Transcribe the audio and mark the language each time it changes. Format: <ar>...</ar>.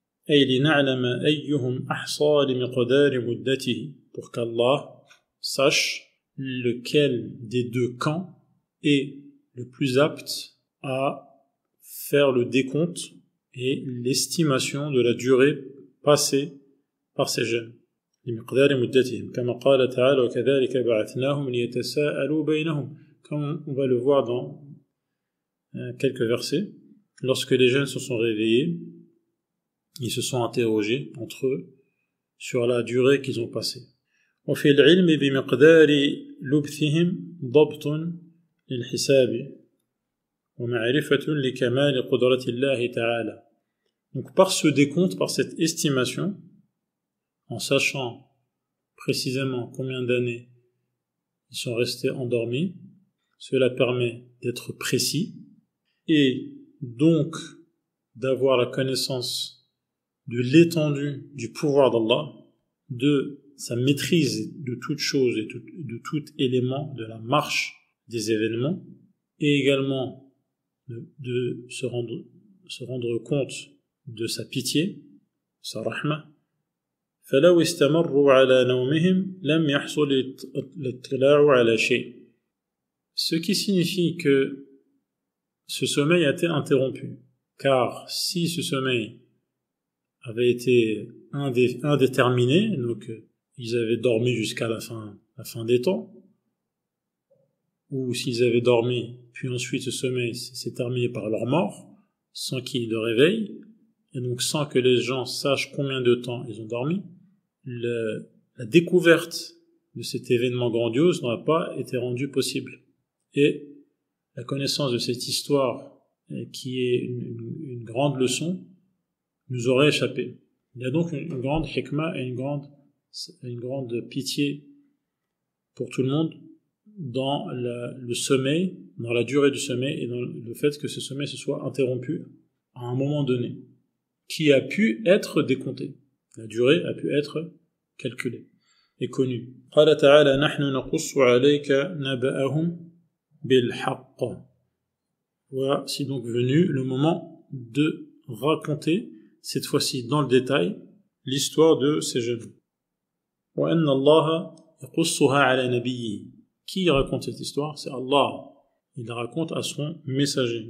<ar>أي لنعلم أيهم أحصى لمقدار مدته,</ar> <fr>pour qu'Allah sache lequel des deux camps est le plus apte à faire le décompte et l'estimation de la durée passée par ces jeunes.</fr> <ar>لمقدار مدتهم كما قال تعالى وكذلك بعثناهم ليتساءلوا بينهم,</ar> <fr>comme on va le voir dans quelques versets, lorsque les jeunes se sont réveillés, ils se sont interrogés entre eux sur la durée qu'ils ont passée.</fr> <ar>وفي العلم بمقدار لبثهم ضبط للحساب ومعرفة لكمال قدرة الله تعالى.</ar> <fr>Donc par ce décompte, par cette estimation, en sachant précisément combien d'années ils sont restés endormis, cela permet d'être précis et donc d'avoir la connaissance de l'étendue du pouvoir d'Allah, de sa maîtrise de toute chose et de tout élément de la marche des événements, et également de se rendre compte de sa pitié, sa rahma.</fr> <ar>فلو استمروا على نومهم لم يحصل الاطلاع على شيء.</ar> <fr>Ce qui signifie que ce sommeil a été interrompu, car si ce sommeil avait été indéterminé, donc ils avaient dormi jusqu'à la fin des temps, ou s'ils avaient dormi, puis ensuite ce sommeil s'est terminé par leur mort, sans qu'il y ait de réveil, et donc sans que les gens sachent combien de temps ils ont dormi, la découverte de cet événement grandiose n'aurait pas été rendue possible. Et la connaissance de cette histoire, qui est une grande leçon, nous aurait échappé. Il y a donc une grande hikmah et une grande pitié pour tout le monde dans le sommeil, dans la durée du sommeil et dans le fait que ce sommeil se soit interrompu à un moment donné, qui a pu être décompté. La durée a pu être calculée et connue.</fr> <ar>قال تعالى نحن نقص عليك نبأهم بالحق.</ar> <fr>Voici donc venu le moment de raconter, cette fois-ci dans le détail, l'histoire de ces jeunes.</fr> <ar>وأن الله يقصها على نبيه.</ar> <fr>Qui raconte cette histoire? C'est Allah. Il la raconte à son messager.</fr>